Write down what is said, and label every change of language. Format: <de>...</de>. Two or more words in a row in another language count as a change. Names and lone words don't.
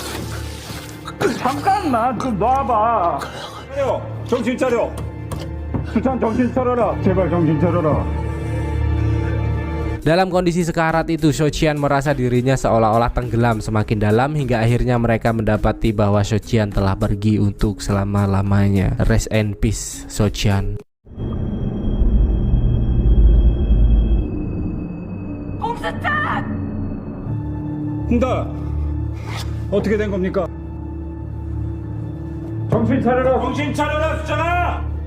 <ko>잠깐만 좀 놔봐. 차려. 정신 차려. 수찬 정신 차려라. 제발 정신 차려라.</ko> <id>Dalam kondisi sekarat itu, Sochan merasa dirinya seolah-olah tenggelam semakin dalam hingga akhirnya mereka mendapati bahwa Sochan telah pergi untuk selama-lamanya.</id> <en>Rest in peace, Sochan.</en> <ko>홍다. 어떻게 된 겁니까? 정신 차려라. 정신 차려라, 수찬아.</ko>